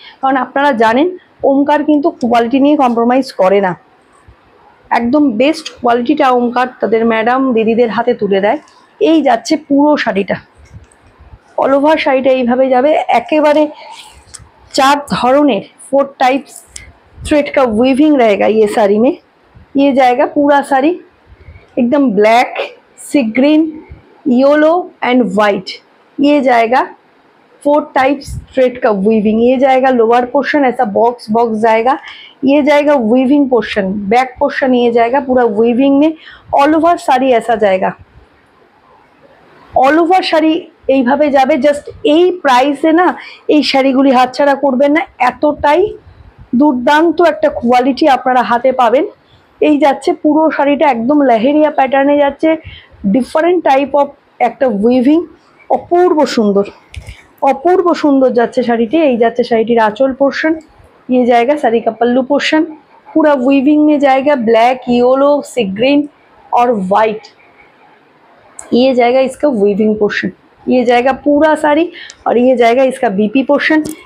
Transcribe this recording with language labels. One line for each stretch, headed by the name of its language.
Bangla: কারণ আপনারা জানেন ওমকার কিন্তু কোয়ালিটি নিয়ে কম্প্রোমাইজ করে না, একদম বেস্ট কোয়ালিটিটা ওমকার তাদের ম্যাডাম দিদিদের হাতে তুলে দেয়। এই যাচ্ছে পুরো শাড়িটা, অল ওভার শাড়িটা এইভাবে যাবে, একেবারে 4 ধরনের
Hindi: 4 टाइप्स थ्रेड का वीविंग रहेगा ये साड़ी में। ये जाएगा पूरा साड़ी एकदम black, C green, yellow and white. ये जाएगा 4 टाइप्स थ्रेड का वीविंग। ये जाएगा लोअर पोर्शन, ऐसा बॉक्स जाएगा। ये जाएगा वीविंग पोर्शन, बैक पोर्शन ये जाएगा पूरा वीविंग में। ऑल ओवर साड़ी ऐसा जाएगा, ऑल ओवर
Bangla: শাড়ি এইভাবে যাবে। জাস্ট এই প্রাইসে না এই শাড়িগুলি হাতছাড়া করবেন না, এতটাই দুর্দান্ত একটা কোয়ালিটি আপনারা হাতে পাবেন। এই যাচ্ছে পুরো শাড়িটা, একদম লহেরিয়া প্যাটার্নে যাচ্ছে, ডিফারেন্ট টাইপ অফ একটা উইভিং, অপূর্ব সুন্দর, অপূর্ব সুন্দর যাচ্ছে শাড়িটি। এই যাচ্ছে শাড়িটির আঁচল পোর্শন,
Hindi: ये जाएगा साड़ी का पल्लू पोर्शन, पूरा वीविंग में जाएगा, ब्लैक, येलो, सी ग्रीन और वाइट। ये जाएगा इसका वीविंग पोर्शन, ये जाएगा पूरा साड़ी, और ये जाएगा इसका बीपी पोर्शन।